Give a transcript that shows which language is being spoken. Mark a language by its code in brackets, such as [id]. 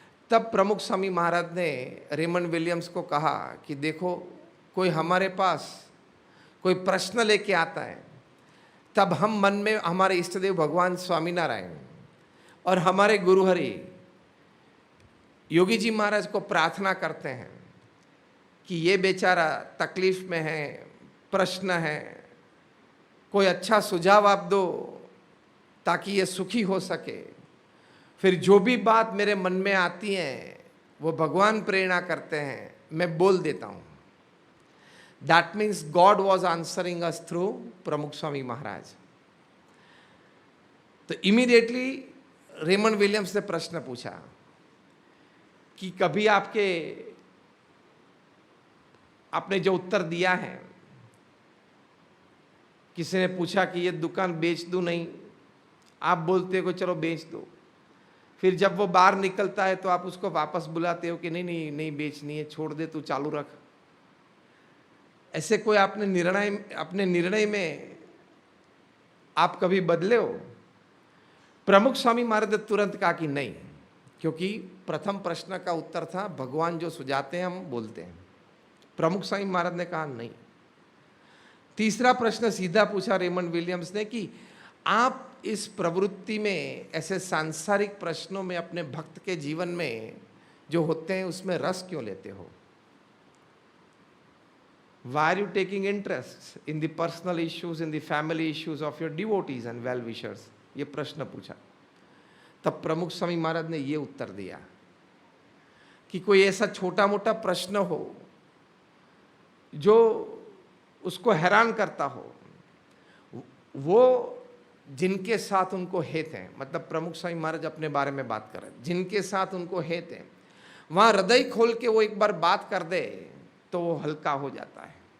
[hi] तब प्रमुख स्वामी महाराज ने रेमंड विलियम्स को कहा कि देखो, कोई हमारे पास कोई प्रश्न लेके आता है, तब हम मन में हमारे इष्टदेव भगवान स्वामीनारायण और हमारे गुरुहरि योगी जी महाराज को प्रार्थना करते हैं कि ये बेचारा तकलीफ में है, प्रश्न है, कोई अच्छा सुझाव आप दो ताकि ये सुखी हो सके। फिर जो भी बात मेरे मन में आती है वो भगवान प्रेरणा करते हैं, मैं बोल देता हूँ। [en] That means God was answering us through Pramukh Swami Maharaj. [hi] तो इमीडिएटली रेमंड विलियम्स ने प्रश्न पूछा कि कभी आपने जो उत्तर दिया है, किसी ने पूछा कि ये दुकान बेच दूं, नहीं, आप बोलते हो चलो बेच दो। फिर जब वो बाहर निकलता है तो आप उसको वापस बुलाते हो कि नहीं नहीं नहीं बेचनी है, छोड़ दे, तू चालू रख। ऐसे कोई अपने निर्णय में आप कभी बदले हो? प्रमुख स्वामी महाराज ने तुरंत कहा कि नहीं, क्योंकि प्रथम प्रश्न का उत्तर था भगवान जो सुझाते हैं हम बोलते हैं। प्रमुख स्वामी महाराज ने कहा नहीं। तीसरा प्रश्न सीधा पूछा रेमंड विलियम्स ने कि आप इस प्रवृत्ति में, ऐसे सांसारिक प्रश्नों में, अपने भक्त के जीवन में जो होते हैं उसमें रस क्यों लेते हो? [en] Why are you taking interest in the personal issues, in the family issues of your devotees and well-wishers? [hi] ये प्रश्न पूछा। तब प्रमुख स्वामी महाराज ने ये उत्तर दिया कि कोई ऐसा छोटा मोटा प्रश्न हो जो उसको हैरान करता हो, वो जिनके साथ उनको हेत हैं, मतलब प्रमुख स्वामी महाराज अपने बारे में बात कर रहे हैं, जिनके साथ उनको हेत हैं, वहां हृदय खोल के वो एक बार बात कर दे तो वो हल्का हो जाता है,